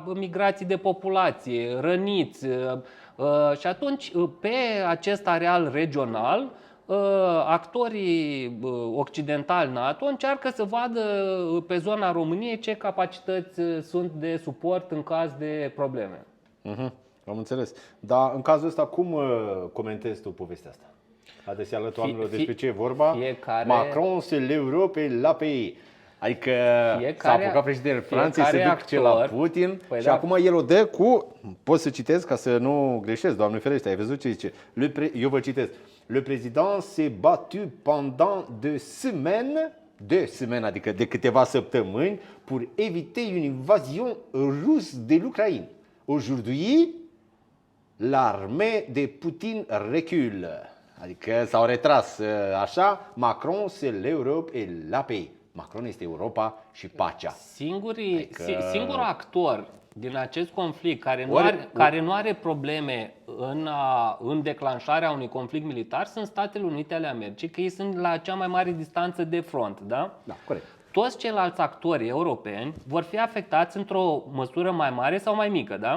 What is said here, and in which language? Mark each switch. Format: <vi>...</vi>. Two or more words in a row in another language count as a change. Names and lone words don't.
<ro>Migrații de populație, răniți. Și atunci, pe acest areal regional, actorii occidentali NATO încearcă să vadă pe zona României ce capacități sunt de suport în caz de probleme. Am înțeles. Dar în cazul ăsta, cum comentezi tu povestea asta? Haideți să arăt oamenilor despre ce e vorba.</ro> <fr>Macron, c'est l'Europe et la pays.</fr> <ro>Adică s-a apucat președintele Franței să duce la Putin și acum el o dă cu, pot să citesc ca să nu greșesc, Doamne ferește, ai văzut ce zice? Eu vă citesc.</ro> <fr>Le président s'est battu pendant 2 semaines,</fr> <ro>adică de câteva săptămâni,</ro> <fr>pour éviter une invasion russe de l'Ukraine. Aujourd'hui, l'armée de Putin recule.</fr> <ro>Adică s-au retras așa,</ro> <fr>Macron, c'est l'Europe et la paix.</fr> <ro>Macron este Europa și pacea. Singurul actor din acest conflict care nu are probleme în declanșarea unui conflict militar sunt Statele Unite ale Americii, că ei sunt la cea mai mare distanță de front, da? Da, corect. Toți ceilalți actori europeni vor fi afectați într-o măsură mai mare sau mai mică, da?</ro>